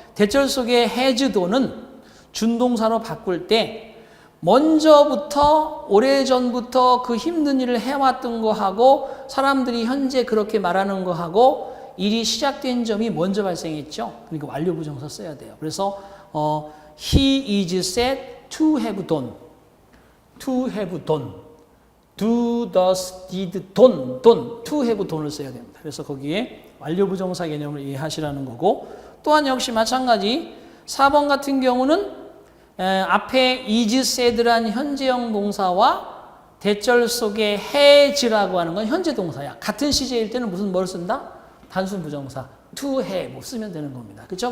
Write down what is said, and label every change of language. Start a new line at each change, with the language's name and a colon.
Korean: 대절 속에 has done은 준동사로 바꿀 때 먼저부터 오래전부터 그 힘든 일을 해왔던 거하고 사람들이 현재 그렇게 말하는 거하고 일이 시작된 점이 먼저 발생했죠. 그러니까 완료 부정사 써야 돼요.
English: 그래서 he is said to have done, to have done, do, does, did, done, to have done을
Korean: 써야 됩니다. 그래서 거기에 완료 부정사 개념을 이해하시라는 거고 또한 역시 마찬가지 4번 같은 경우는 앞에 is said란 현재형 동사와 대절 속에 has라고 하는 건 현재 동사야. 같은 시제일 때는 무슨 뭘 쓴다? 단순 부정사 to have 쓰면 되는 겁니다. 그렇죠?